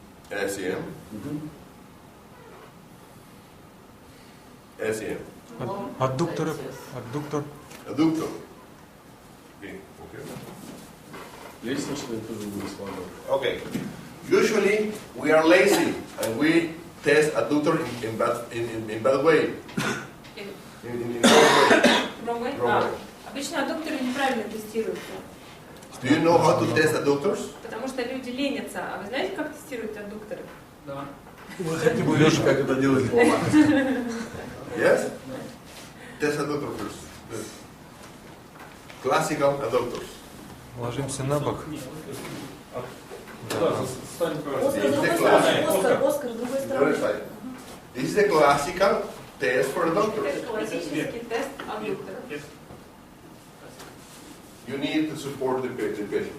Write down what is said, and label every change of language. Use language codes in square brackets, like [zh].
[ru] SEM. SEM. Аддуктор. Аддуктор. [en] Adductor. Okay. [ru] Лестничная тоже не слабая. [en] Okay. Usually we are lazy and we test adductor in bad way. In wrong way. Wrong way? Wrong way. [ru] Обычно аддукторы неправильно тестируются, [en] Do you know how to test adductors? [ru] потому что люди ленятся. А вы знаете, как тестируют аддукторы? Да. Мы хотим увидеть, как это делает Вова. [en] Yes? Test adductor first. Classical adductors. [ru] Ложимся на бок. Да, стань Оскар с другой стороны. Оскар с другой [en] The other [ru] стороны. [en] side. This is the classical test for adductors. [ru] Это классический тест аддукторов. [en] You need to support the patient.